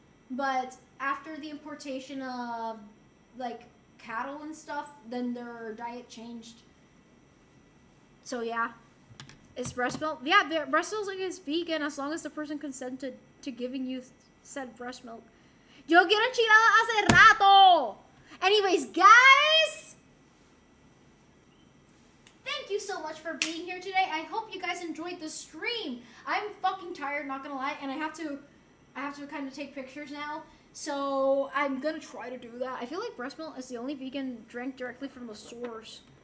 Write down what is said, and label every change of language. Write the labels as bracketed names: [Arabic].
[English] But after the importation of like cattle and stuff, then their diet changed. So yeah. Is breast milk? Yeah, breast milk is vegan as long as the person consented to giving you said breast milk. [Spanish] Yo quiero enchilada hace rato! [English] Anyways, guys! Thank you so much for being here today. I hope you guys enjoyed the stream. I'm fucking tired, not gonna lie, and I have to kind of take pictures now. So I'm gonna try to do that. I feel like breast milk is the only vegan drink directly from the source.